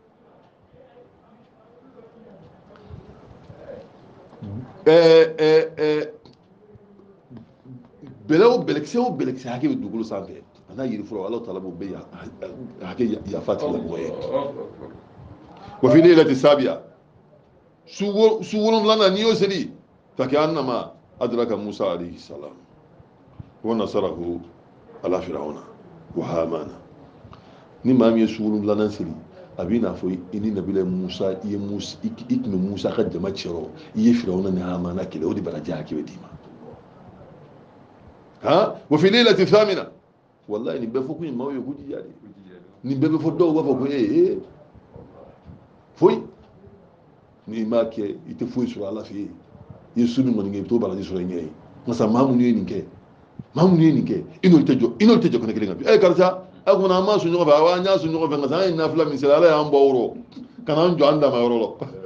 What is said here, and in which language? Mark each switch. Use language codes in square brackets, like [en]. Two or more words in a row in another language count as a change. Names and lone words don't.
[bm] bɛlɛ o bɛlɛkisɛ hakɛ bɛ dugukolo sanfɛ a n'a yiri fɔlɔ [ar] الله تعالى [bm] b'o bɛɛ hakɛ yafa a tigilamɔgɔ ye [ar] وفي ليلة سابعة [bm] su 7 n'i y'o seli [ar] فكأنما أدرك موسى عليه السلام ونصره على فرعون وهامان [bm] ni maa min ye su 7 seli a b'i n'a fɔ i ni nabila musa i tun bɛ musa ka jama cɛrɔ i ye firawuna ni hamana kɛlɛ o de baraji hakɛ bɛ d'i ma [ar] وفي ليلة ثامنة [bm] wallahi nin bɛɛ fɔ kun ye maaw ye ko jija de nin bɛɛ bɛ fɔ dɔw b'a fɔ ko foyi n'i m'a kɛ i tɛ foyi sɔrɔ ala fɛ yen i ye su min kɔni kɛ i bɛ t'o baraji sɔrɔ i ɲɛ ye masa maa minnu ye nin kɛ i n'olu tɛ jɔ kɛnɛ kelen kan bi karisa a kuma an ma sun ɲɔgɔn fɛ an y'a sun ɲɔgɔn fɛ nka an ye nafila min seli ala y'an bɔ o rɔ ka n'an jɔ an dama yɔrɔ la